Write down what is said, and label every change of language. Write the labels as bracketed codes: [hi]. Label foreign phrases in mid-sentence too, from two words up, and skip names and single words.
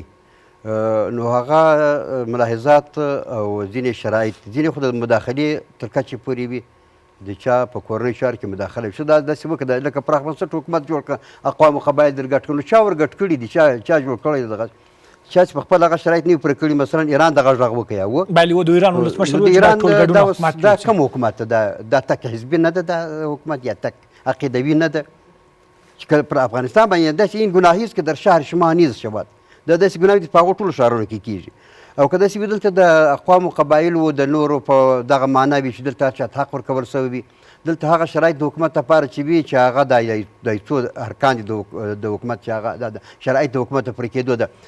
[ps] نو هغه ملاحظات او ځینې شرایط ځینې خو د مداخلې تر کچې پورې وي د چا په کورنۍ چارو کې مداخله وشي دا داسې وکړه لکه پراخ بنسټ حکومت جوړ کړه اقوامو قبایل در ګډ کړي نو چا ور ګډ کړي دي چا جوړ کړی دغه چا چې په خپل هغه شرایط نه وي پوره کړي مثلا ایران دغه غږ وکړی و بله و د ایران ولسمشر د ایران دا کوم حکومت ده دا تک حزبي نه ده دا حکومت یا تک عقیدوي نه ده چې کله پر افغانستان باندې داسې [fa] این ګناهی است که در شهر شما نیز شود [ps] دا داسې ګناهی په هغو ټولو ښارونو کې کېږي او که داسې وي دلته د اقوامو قبایلو د نورو په دغه معنا وي چې دلته چاته حق ورکول شوی وي دلته هغه شرایط د حکومت لپاره چې وي چې هغه د څو ارکان دي د حکومت چې هغه شرایط د حکومت د پوره کېدو